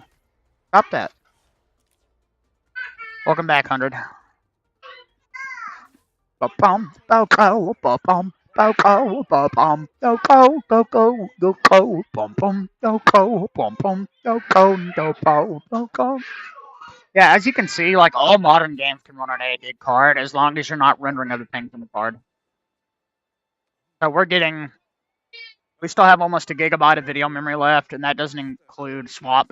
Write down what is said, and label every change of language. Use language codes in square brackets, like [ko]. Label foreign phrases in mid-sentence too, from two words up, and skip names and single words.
[en] Stop that. Welcome back, 100. Ba-bum, ba-go, ba-bum, ba-go, ba-bum, go-go, go-go, go-go, bum-bum, go-go, bum-bum, go-go, go-go, go-go. Yeah, as you can see, like, all modern games can run on a gig card as long as you're not rendering other things on the card. So we're getting... We still have almost a gigabyte of video memory left, and that doesn't include swap.